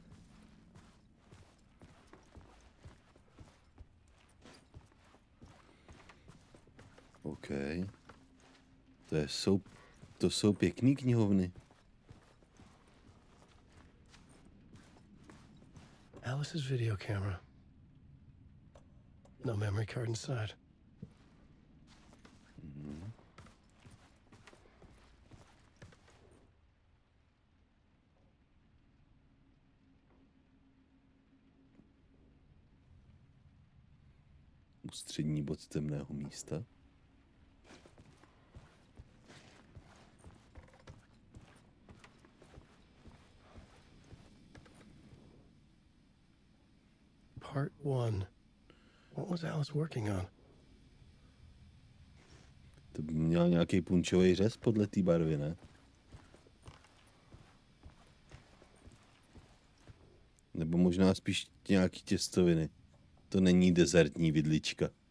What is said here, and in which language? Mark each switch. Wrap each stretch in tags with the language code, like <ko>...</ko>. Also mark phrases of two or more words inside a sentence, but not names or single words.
<en>OK.</en> <cs>To jsou pěkný knihovny.</cs> <en>Alice's video camera. No memory card inside.</en> <cs>Ústřední bod temného místa.</cs> <en>Part 1. What was Alice working on?</en> <cs>To by měl nějaký punčový řez podle té barvy, ne? Nebo možná spíš nějaký těstoviny. To není dezertní vidlička.</cs>